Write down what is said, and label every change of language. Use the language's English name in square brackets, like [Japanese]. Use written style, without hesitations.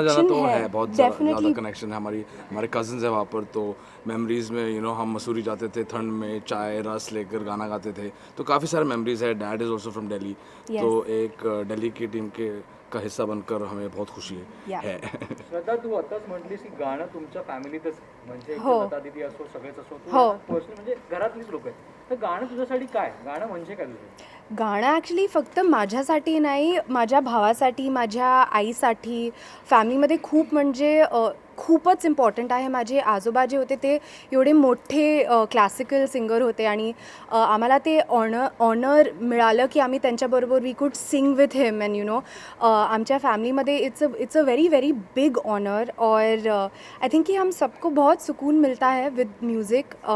[English] connection [Hindi] तो है, है बहुत ज़्यादा [English] Definitely. [Hindi] कनेक्शन है. हमारे कजन्स है वहाँ पर, तो मेमोरीज़ में हम मसूरी जाते थे ठंड में, चाय रस लेकर गाना गाते थे, तो काफ़ी सारे मेमोरीज़ है. [English] dad is also from Delhi, [Hindi] तो एक दिल्ली की टीम का हिस्सा बनकर हमें बहुत खुशी है. [Marathi] श्रद्धा, तू आताच म्हटलीस की गाणं तुमच्या फॅमिलीतच म्हणजे हो. लता दीदी असो सगळेच असो, तू हो. पर्सनली म्हणजे घरातलीच लोक आहेत, तर गाणं तुझ्यासाठी काय, गाणं म्हणजे काय तुझं? गाणं ॲक्च्युली फक्त माझ्यासाठी नाही, माझ्या भावासाठी, माझ्या आईसाठी, फॅमिलीमध्ये खूप म्हणजे खूपच इम्पॉर्टंट आहे. माझे आजोबा जे होते ते एवढे मोठे क्लासिकल सिंगर होते आणि आम्हाला ते ऑनर मिळालं की आम्ही त्यांच्याबरोबर [English] we could sing with him, [Marathi] and आमच्या फॅमिलीमध्ये [English] It's a very very big honour. [Hindi] और [English] I think [Hindi] कि हम सबको बहुत सुकून मिलता है [English] With music.